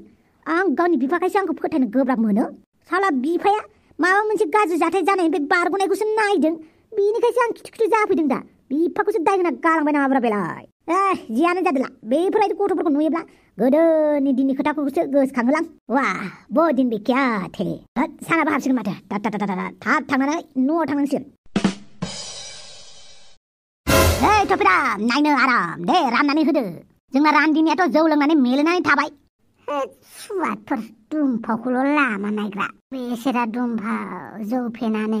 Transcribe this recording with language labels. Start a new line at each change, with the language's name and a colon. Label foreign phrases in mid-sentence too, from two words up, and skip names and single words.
Bodo: आं गावनि बिफाखायसो आंखौ फोथायनो गोब्राब मोनो? साला बिफाया माबा मोनसे गाज्रि जाथाय जानायनिफ्राय बारग'नायखौसो नायदों, बेनिखायसो आं खिथु जाफैदों दा। बिफाखौसो दाय होना गालांबाय नामाब्रा बेलाय? जियानो जादोला, बेफोरबायदि गथ'फोरखौ नुयोब्ला गोदोनि दिननि खोथाखौसो गोसोखाङोलां।
Hindi: वाह वो दिन भी क्या थे।
Bodo: सानाबो हाबसिगोन माथो। थाब थांनानै न'आव थांनांसिगोन। थफिराम नायनो आराम दे, राननानै होदो। जोंना रान्दिनियाथ' जौ लोंनानै मेलेनानै थाबाय। सुवादफोर दुमफावखौल' लामा नायग्रा बेसेरा दुमफाव जौ फेनानै।